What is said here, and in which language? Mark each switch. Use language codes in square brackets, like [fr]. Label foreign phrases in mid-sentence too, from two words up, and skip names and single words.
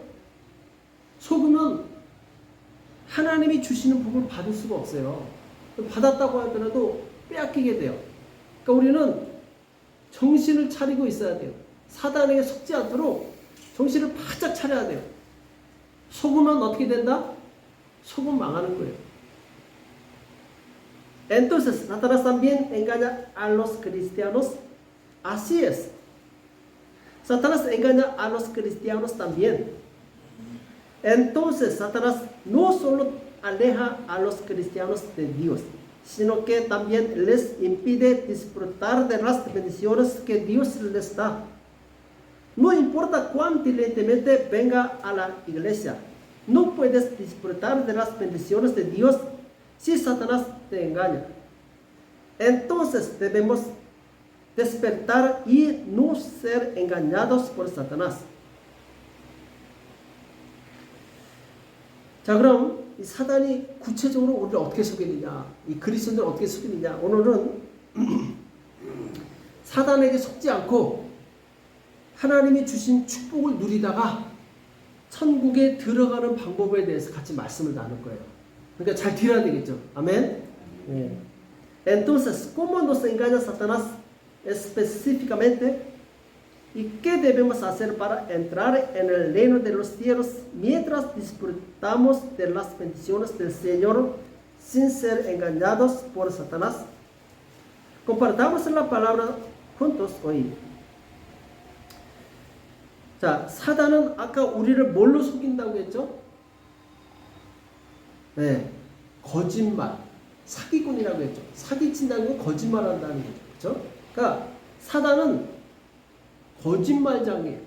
[ko] 속으면 하나님이 주시는 복을 받을 수가 없어요. 받았다고 하더라도 빼앗기게 돼요. 그러니까 우리는 정신을 차리고 있어야 돼요. 사단에게 속지 않도록 정신을 바짝 차려야 돼요. 속으면 어떻게 된다? 속으면 망하는 거예요. [es] Entonces, Satanás también engaña a los cristianos. Así es. Satanás engaña a los cristianos también. Entonces, Satanás no solo aleja a los cristianos de Dios, sino que también les impide disfrutar de las bendiciones que Dios les da. No importa cuán diligentemente venga a la iglesia, no puedes disfrutar de las bendiciones de Dios si Satanás te engaña. Entonces debemos despertar y no ser engañados por Satanás. [ko] 자, 그럼 이 사단이 구체적으로 우리를 어떻게 속이느냐, 이 그리스도인들을 어떻게 속이느냐. 오늘은 사단에게 속지 않고 하나님이 주신 축복을 누리다가 천국에 들어가는 방법에 대해서 같이 말씀을 나눌 거예요. 그러니까 잘 들어야 되겠죠. 아멘. 네. [es] Entonces, ¿cómo nos engaña Satanás específicamente? ¿Y qué debemos hacer para entrar en el reino de los cielos mientras disfrutamos de las bendiciones del Señor sin ser engañados por Satanás? Compartamos la palabra juntos hoy. [ko] 자, 사단은 아까 우리를 뭘로 속인다고 했죠? 네, 거짓말, 사기꾼이라고 했죠. 사기친다는 건 거짓말한다는 거죠. 그렇죠? 그러니까 사단은 거짓말장이에요.